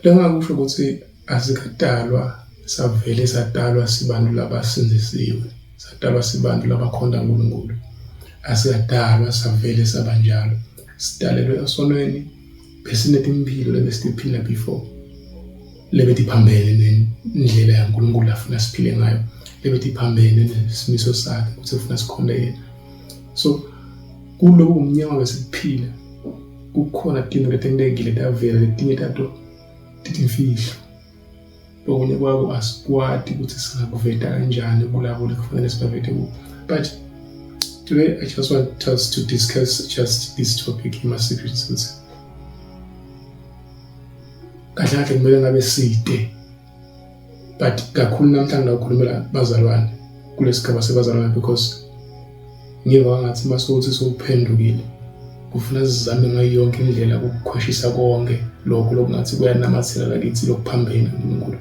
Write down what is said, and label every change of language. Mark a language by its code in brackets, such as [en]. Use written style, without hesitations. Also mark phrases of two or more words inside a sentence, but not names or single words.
[ss] Lengakusho ukuthi asikadalwa savele sadalwa sibantu labasindisiwe, sadalwa sibantu labakhonda uNkulunkulu. Asikadalwa savele sabanjalo. Sidalelwe esonweni besinetimpilo lebesitiphila before. Lebetiphambene nendlela yaNkulunkulu afuna siphile ngayo. Lebetiphambene nesimiso sakhe ukuthi ufuna sikhonde yena. So kulobu umnyama besiphila kukhona tinto letentekile tavela letinye tato titimfihlo. Okunye kwabo asikwati ukuthi singakuveta kanjani kulabo lekufanele sibavete kubo. [en] But today I just want us to discuss just this topic in my secrets. [ss] Kahle kahle kumele ngabe side, but kakhulu namhlanje ukukhulumela bazalwane kulesigaba sebazalwane because ngiva ngathi masukuthi sowuphendukile kufuna sizame ngayo yonke indlela ukukhweshisa konke lokho lokungathi kuyanamathela lakithi lokuphambene uNkulunkulu.